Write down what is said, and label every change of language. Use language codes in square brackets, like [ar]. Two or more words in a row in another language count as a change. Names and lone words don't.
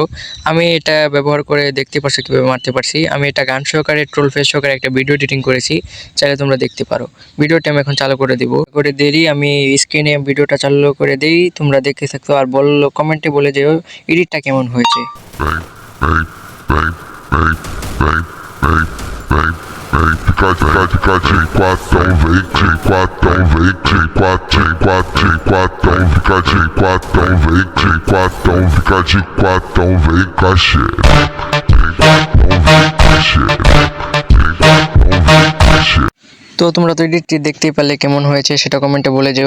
[bn] আমি এটা ব্যবহার করে দেখতে পাচ্ছি কীভাবে মারতে পারছি। আমি এটা গান সহকারে [en] troll face [bn] সহকারে একটা [en] video editing [bn] করেছি, চাইলে তোমরা দেখতে পারো। ভিডিওটা আমি এখন চালু করে দিব, করে দেরি আমি স্ক্রিনে ভিডিওটা চালু করে দেই, তোমরা দেখতে থাকতো আর বললো কমেন্টে বলে যেও এডিটটা কেমন হয়েছে। [pt] Fica de quatro, vem de quatro, [bn] তো তোমরা তো এডিটটি দেখতেই পারলে কেমন হয়েছে সেটা কমেন্টে বলে যেও।